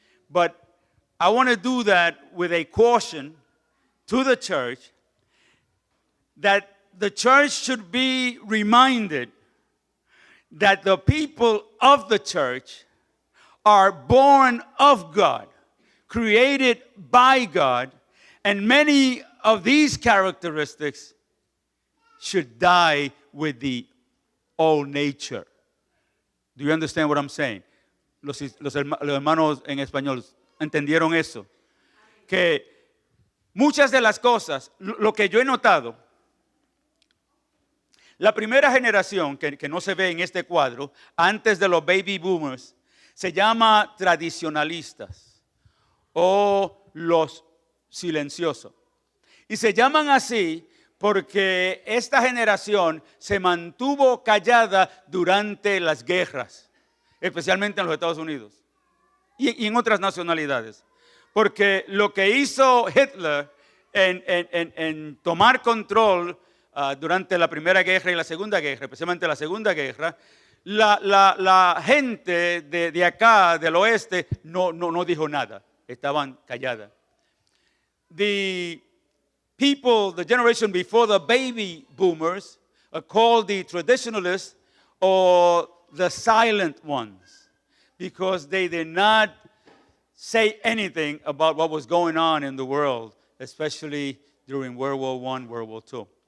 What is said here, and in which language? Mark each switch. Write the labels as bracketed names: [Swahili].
[English] But I want to do that with a caution to the church that the church should be reminded that the people of the church are born of God, created by God, and many of these characteristics should die with the old nature. Do you understand what I'm saying? [Spanish] Los hermanos en español, ¿entendieron eso? Que muchas de las cosas, lo que yo he notado, la primera generación que no se ve en este cuadro, antes de los baby boomers, se llama tradicionalistas o los silenciosos. Y se llaman así porque esta generación se mantuvo callada durante las guerras, especialmente en los Estados Unidos y en otras nacionalidades. Porque lo que hizo Hitler en tomar control durante la Primera Guerra y la Segunda Guerra, especialmente la Segunda Guerra, la gente de acá, del oeste, no dijo nada. Estaban calladas. [English] The people, the generation before the baby boomers, are called the traditionalists or the silent ones, because they did not say anything about what was going on in the world, especially during World War I, World War II.